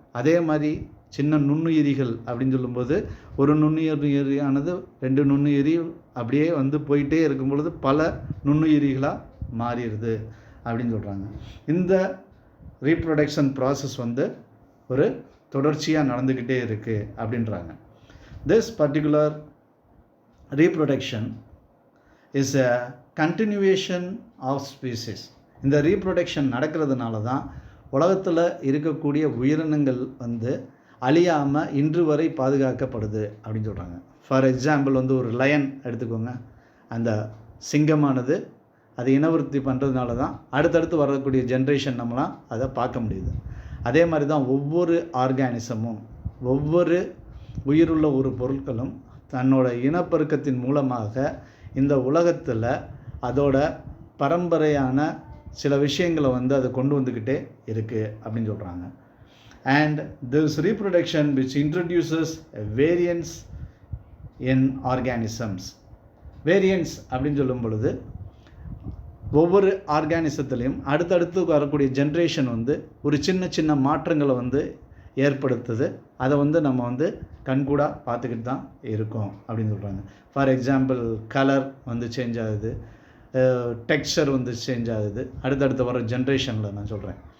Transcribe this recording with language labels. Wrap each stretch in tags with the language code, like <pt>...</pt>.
<ta>அதே மாதிரி சின்ன நுண்ணுயிரிகள் அப்படின்னு சொல்லும்போது ஒரு நுண்ணுயிரியானது 2 நுண்ணுயிரி அப்படியே போயிட்டே இருக்கும் பொழுது பல நுண்ணுயிரிகளாக மாறிடுது அப்படின்னு சொல்கிறாங்க. இந்த ரீப்ரொடக்ஷன் ப்ராசஸ் ஒரு தொடர்ச்சியாக நடந்துக்கிட்டே இருக்குது அப்படின்றாங்க.</ta> <en>This particular reproduction is a continuation of species.</en> <ta>இந்த ரீப்ரொடக்ஷன் நடக்கிறதுனால தான் உலகத்தில் இருக்கக்கூடிய உயிரினங்கள் அழியாமல் இன்று வரை பாதுகாக்கப்படுது அப்படின்னு சொல்கிறாங்க. ஃபார் எக்ஸாம்பிள் ஒரு லயன் எடுத்துக்கோங்க. அந்த சிங்கமானது அது இனவிருத்தி பண்ணுறதுனால தான் அடுத்தடுத்து வரக்கூடிய ஜென்ரேஷன் நம்மளாம் அதை பார்க்க முடியுது. அதே மாதிரி தான் ஒவ்வொரு ஆர்கானிசமும் ஒவ்வொரு உயிருள்ள ஒரு பொருட்களும் தன்னோட இனப்பெருக்கத்தின் மூலமாக இந்த உலகத்தில் அதோட பரம்பரையான சில விஷயங்களை அதை கொண்டு வந்துக்கிட்டே இருக்குது அப்படின்னு சொல்கிறாங்க.</ta> <en>And this reproduction which introduces a variance in organisms.</en> <ta>Variance அப்படின்னு சொல்லும் பொழுது ஒவ்வொரு ஆர்கானிசத்துலேயும் அடுத்தடுத்து வரக்கூடிய ஜென்ரேஷன் ஒரு சின்ன சின்ன மாற்றங்களை ஏற்படுத்துது. அதை நம்ம கண்கூடாக பார்த்துக்கிட்டு தான் இருக்கோம் அப்படின்னு சொல்கிறாங்க. ஃபார் எக்ஸாம்பிள் கலர் சேஞ்ச் ஆகுது, டெக்ஸ்சர் சேஞ்ச் ஆகுது அடுத்தடுத்து வர ஜென்ரேஷனில் நான் சொல்கிறேன்.</ta>